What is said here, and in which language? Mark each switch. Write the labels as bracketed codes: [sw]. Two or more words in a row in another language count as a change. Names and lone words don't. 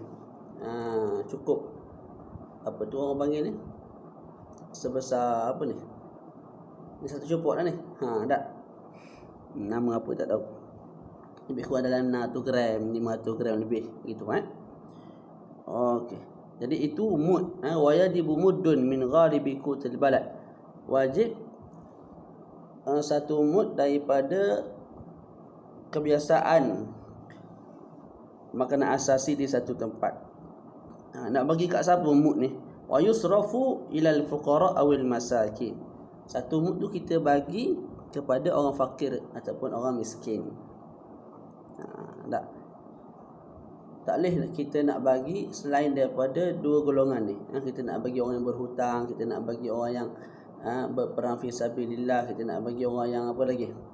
[ms] Cukup apa tu orang panggil ni? Sebesar apa ni? Ni satu cupok dah ni. Tak. Nama apa tak tahu. Lebih kurang dalam 100 gram, 500 gram lebih gitu Okey. Jadi itu mud. [ar] ويجب مد من غالب قوت البلد. [ms] Wajib satu mud daripada kebiasaan makanan asasi di satu tempat. Nak bagi kat siapa mud ni? [ar] ويصرف إلى الفقراء أو المساكين. [ms] Satu mud tu kita bagi kepada orang fakir ataupun orang miskin. Tak boleh kita nak bagi selain daripada dua golongan ni. Kita nak bagi orang yang berhutang, kita nak bagi orang yang berperang [ar] في سبيل الله, [ms] kita nak bagi orang yang apa lagi?